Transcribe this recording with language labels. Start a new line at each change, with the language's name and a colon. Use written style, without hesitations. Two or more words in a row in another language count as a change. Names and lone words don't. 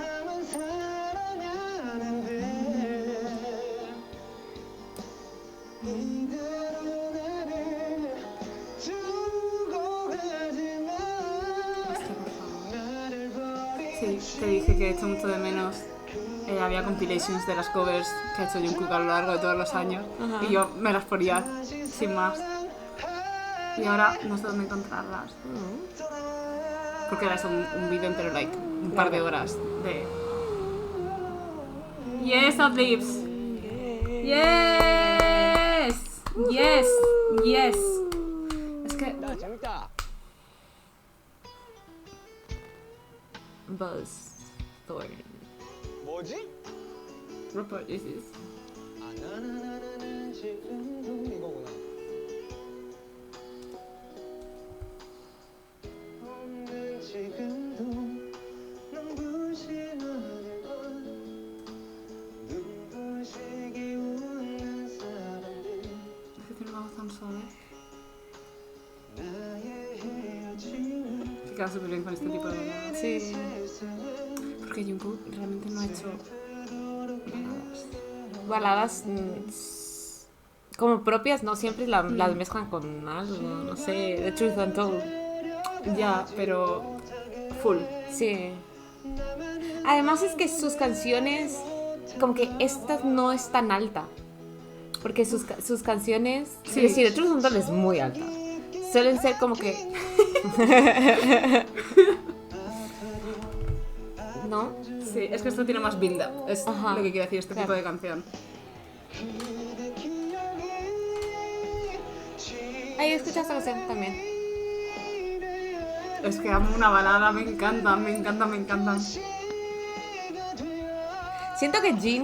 Spanish: Sí, te dije que he hecho mucho de menos. Había compilations de las covers que ha hecho Jungkook a lo largo de todos los años. Ajá. Y yo me las ponía sin más. Y ahora no sé dónde encontrarlas. Porque era eso, un vídeo entero, like, un par de horas de...
English: Yes, Hot Lips. Yes. Yes. Yes.
Spanish: Es que... Buzz Thorn.
Korean: 뭐지?
English: Report this is...
Korean: 아 나나나나는 지금도 이거구나. 없는 지금도 눈부신 하늘과 눈부시게 웃는 사람들
Spanish: Es que tiene una voz tan suave.
Korean: 나의 헤어짐을
Spanish: Que queda súper bien con este tipo de baladas. Sí. Porque Jungkook realmente no ha hecho baladas. Baladas como propias, no siempre las mezclan con algo, no sé, The Truth Untold. Ya, pero... Full. Sí. Además es que sus canciones, como que esta no es tan alta. Porque sus canciones, Sí. es decir, The Truth Untold es muy alta. Suelen ser como que... ¿No? Sí, es que esto tiene más build-up. Es Ajá, lo que quiere decir este claro. tipo de canción. Ahí escuchas esta canción también. Es que amo una balada, me encantan, me encantan, me encantan. Siento que Jin